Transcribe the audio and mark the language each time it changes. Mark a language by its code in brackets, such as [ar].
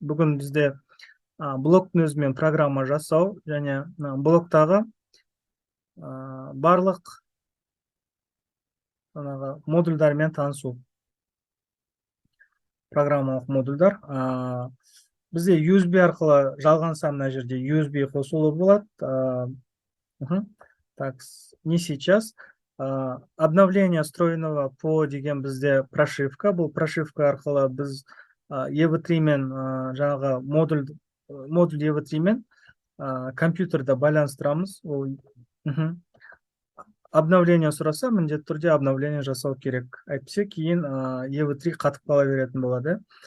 [kk] Бүгін бізде блоктың өзімен программа жасау және блоктағы барлық модульдармен танысу. Программалық модульдар. Бізде USB арқылы жалғанса, мына жерде USB қосулы болады. [ru] Так, не сейчас. Обновление встроенного по [kk] деген бізде [ru] прошивка. [kk] Бұл прошивка арқылы біз EV3 мен жаңағы модуль EV3 мен компьютерді байланыстырамыз. обновление сұраса, міндетті түрде обновление жасау керек. Әйтпесе кейін EV3 қатып қала беретін болады.